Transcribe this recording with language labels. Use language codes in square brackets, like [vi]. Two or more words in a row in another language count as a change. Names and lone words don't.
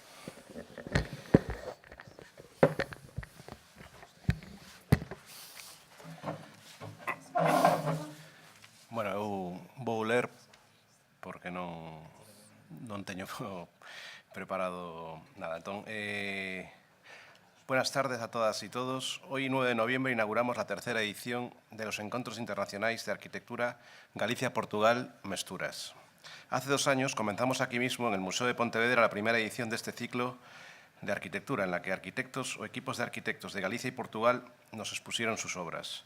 [gl] Bueno, eu vou ler porque non teño preparado nada. Entón, [es] buenas tardes a todas y todos. Hoy, 9 de noviembre, inauguramos la tercera edición de los Encontros Internacionais de Arquitectura Galicia-Portugal Mesturas. Hace 2 años comenzamos aquí mismo, en el Museo de Pontevedra, la primera edición de este ciclo de arquitectura, en la que arquitectos o equipos de arquitectos de Galicia y Portugal nos expusieron sus obras.